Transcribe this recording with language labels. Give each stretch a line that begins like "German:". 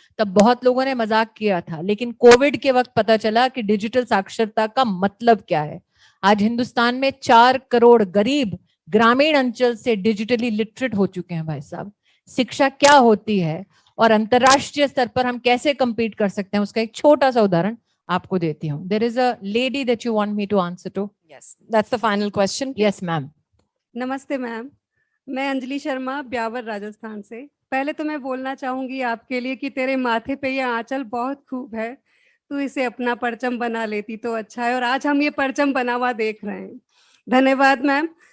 Hindi: तब बहुत लोगों ने मजाक किया था, लेकिन कोविड के वक्त पता चला कि डिजिटल साक्षरता का मतलब क्या है। आज हिंदुस्तान में 4 करोड़ गरीब ग्रामीण अंचल से डिजिटली लिटरेट हो चुके हैं भाई साहब। शिक्षा क्या होती है और अंतरराष्ट्रीय स्तर पर हम कैसे compete कर सकते हैं, उसका एक छोटा सा उदाहरण आपको देती हूँ।
English: There is a lady that you want me to answer to. Yes, that's the final question. Yes, ma'am.
Hindi: नमस्ते मैम, मैं अंजलि शर्मा ब्यावर राजस्थान से। पहले तो मैं बोलना चाहूंगी आपके लिए कि तेरे माथे पे ये आंचल बहुत खूब है, तू इसे अपना परचम बना लेती तो अच्छा है, और आज हम ये परचम बना हुआ देख रहे हैं। धन्यवाद मैम।